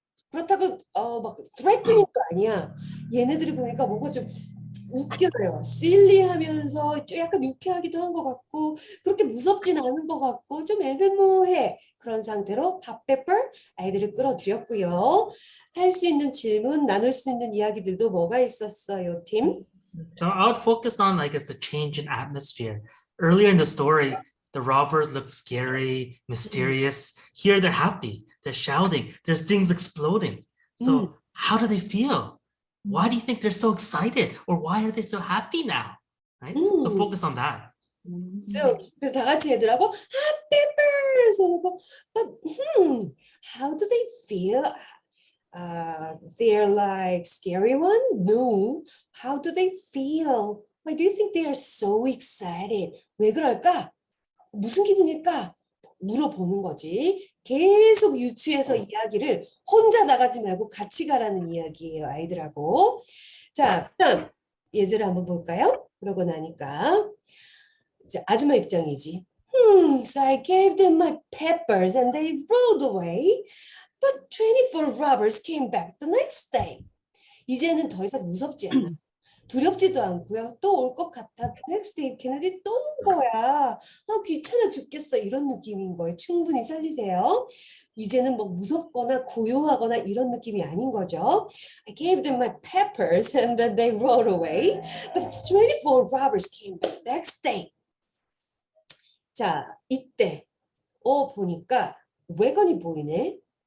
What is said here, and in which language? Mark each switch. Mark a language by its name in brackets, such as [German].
[Korean] 그렇다고 막 threatening도 아니야. 얘네들이 보니까 뭔가 좀 웃겨요. silly하면서 좀 약간 유쾌하기도 한 것 같고 그렇게 무섭진 않은 것 같고 좀 애매모호해. 그런 상태로 핫페퍼 아이들을 끌어들였고요. 할 수 있는 질문, 나눌 수 있는 이야기들도 뭐가 있었어요, 팀? [English] So I would focus on, I guess, the change in atmosphere. Earlier in the story, the robbers looked scary, mysterious. Here they're happy, they're shouting, there's things exploding. So how do they feel? Why do you think they're so excited? Or why are they so happy now? Right? So focus on that. [Korean] 그래서 다 같이 애들하고 hot peppers 하고 [English] but how do they feel? They're like scary one? No. How do they feel? Why do you think they are so excited? [Korean] 왜 그럴까? 무슨 기분일까? 물어보는 거지. 계속 유추해서 이야기를 혼자 나가지 말고 같이 가라는 이야기예요, 아이들하고. 자, 그럼 예제를 한번 볼까요? 그러고 나니까 이제 아줌마 입장이지. [English] So I gave them my peppers and they rode away. But 24 robbers came back the next day. [Korean] 이제는 더 이상 무섭지 않아. 두렵지도 않고요. 또 올 것 같아. [English] Next day [Korean] 걔네들이 또 온 거야. 귀찮아 죽겠어. 이런 느낌인 거예요. 충분히 살리세요. 이제는 뭐 무섭거나 고요하거나 이런 느낌이 아닌 거죠. [English] I gave them my peppers and then they rode away. But 24 robbers came back next day. [Korean] 자, 이때 보니까 외관이 보이네.